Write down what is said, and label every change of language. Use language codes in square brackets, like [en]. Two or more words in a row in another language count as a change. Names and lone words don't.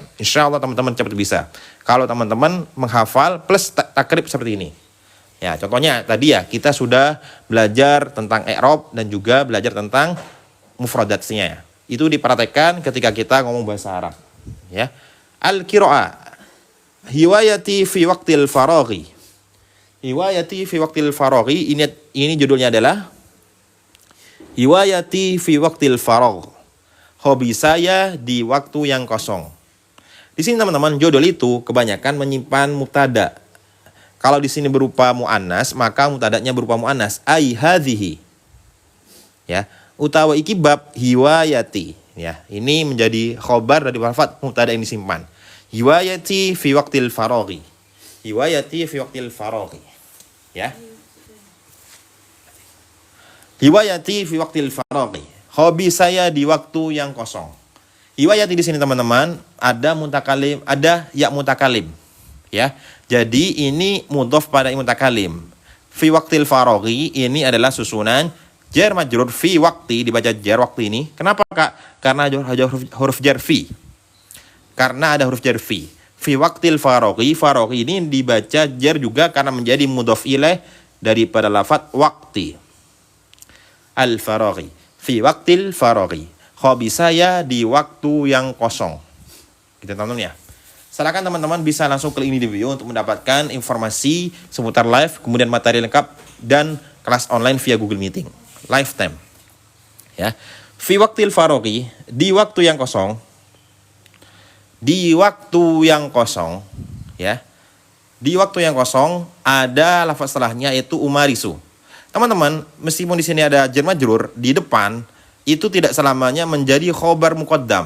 [ar] إن شاء الله [id] teman-teman cepat bisa. Kalau teman-teman menghafal plus takrib seperti ini. Ya, contohnya tadi ya, kita sudah belajar tentang i'rab dan juga belajar tentang mufradatnya. Itu dipraktekkan ketika kita ngomong bahasa Arab. Ya. Al-qira'ah. [ar] هواياتي في وقت الفراغ هواياتي في وقت الفراغ. [id] Ini judulnya adalah [ar] هواياتي في وقت الفراغ. [id] Hobi saya di waktu yang kosong. Di sini teman-teman, judul itu kebanyakan menyimpan mubtada. Kalau di sini berupa muannas, maka mubtadanya berupa muannas, [ar] أي هذه. [jv] Ya, utawa iki bab hiwayati. [id] Ya, ini menjadi khobar dari lafaz mubtada yang disimpan. [ar] هواياتي في وقت الفراغ هواياتي في وقت الفراغ. Ya. هواياتي في وقت الفراغ. [id] Hobi saya di waktu yang kosong. Hiwayati di sini teman-teman ada mutakalim, ada ya mutakalim. Ya. Jadi ini mudhof pada mutakalim. [ar] في وقت الفراغ [id] ini adalah susunan [ar] جار مجرور في وقت, [id] dibaca jar waktu ini. Kenapa Kak? Karena ada huruf jar fi. Karena ada huruf jar fi. [ar] في وقت الفراغ, [id] faraghi ini dibaca jar juga karena menjadi [ar] مضاف إليه [id] daripada lafaz waqti. [ar] الفراغ في وقت الفراغ. [id] Hobi saya di waktu yang kosong. Gitu teman-teman ya. Silakan teman-teman bisa langsung klik ini di video untuk mendapatkan informasi seputar live, kemudian materi lengkap dan kelas online via Google Meeting. Lifetime. [ar] Ya. في وقت الفراغ, [id] di waktu yang kosong. Di waktu yang kosong, ya. Di waktu yang kosong ada lafaz setelahnya yaitu umarisu. Teman-teman, meskipun di sini ada [ar] جار مجرور [id] di depan, itu tidak selamanya menjadi [ar] خبر مقدم.